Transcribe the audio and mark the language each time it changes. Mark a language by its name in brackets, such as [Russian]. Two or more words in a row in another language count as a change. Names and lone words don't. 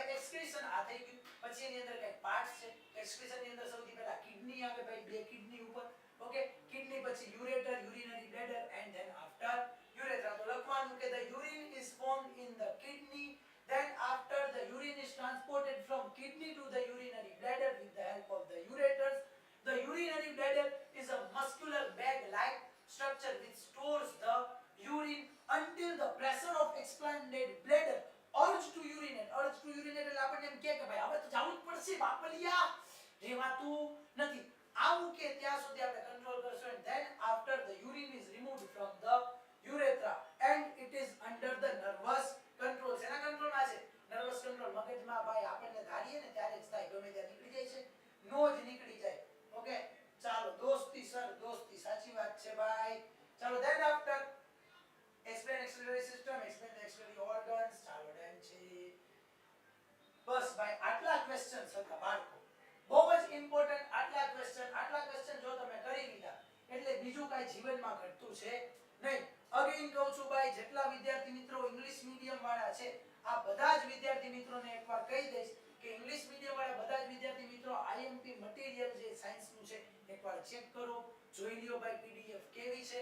[Gujarati] એક્સક્રીશન આ થઈ ગયું. પછી એની અંદર કઈ પાર્ટ્સ છે. એક્સક્રીશન ની અંદર સૌથી પહેલા કિડની આવે ભાઈ, બે કિડની ઉપર. [English] Okay, kidney પછી ureter, urinary bladder and then after urethra. [Gujarati] તો લખવાનું કે [English] the urine is formed in the kidney, then after the urine is transported from kidney to the urinary bladder with the help of the ureters. The urinary bladder is a muscular bag like structure which stores the urine until the pressure of expanded bladder urge to urinate. Urge to urinate [Gujarati] એટલે આપણને એમ કે ભાઈ હવે તો જાવું જ પડશે બાપલિયા, રેવાતું નથી. આવું કે ત્યાં સુધી આપણે કંટ્રોલ કરશું. [English] And then after the urine is removed from the urethra and it is under the nervous control. [Gujarati] શેના કંટ્રોલમાં છે? [English] nervous control. [Gujarati] મગજમાં ભાઈ આપણને ધારીએ ને ત્યારે જ થાય, ગમે ત્યાં નીકળી જાય છે, નો જ નીકળી જાય. ઓકે, ચાલો દોસ્તી સર, દોસ્તી સાચી વાત છે ભાઈ. [English] ચાલો then after explain excretory system, explain the excretory organs. [Gujarati] ચાલો ડન છે બસ ભાઈ. આટલા ક્વેશ્ચન્સ હતા બાળકો, બહુ જ ઇમ્પોર્ટન્ટ. આટલા ક્વેશ્ચન જો તમે કરી લીધા એટલે બીજું કાઈ જીવનમાં ઘટતું છે નહીં. અગેન કહું છું ભાઈ, જેટલા વિદ્યાર્થી મિત્રો [English] English medium [Gujarati] વાળા છે આ બધા જ વિદ્યાર્થી મિત્રોને એકવાર કહી દઈશ કે [English] English medium [Gujarati] વાળા બધા જ વિદ્યાર્થી મિત્રો [English] IMP material [Gujarati] જે સાયન્સ નું છે એકવાર ચેક કરો, જોઈ લ્યો ભાઈ પીડીએફ કેવી છે.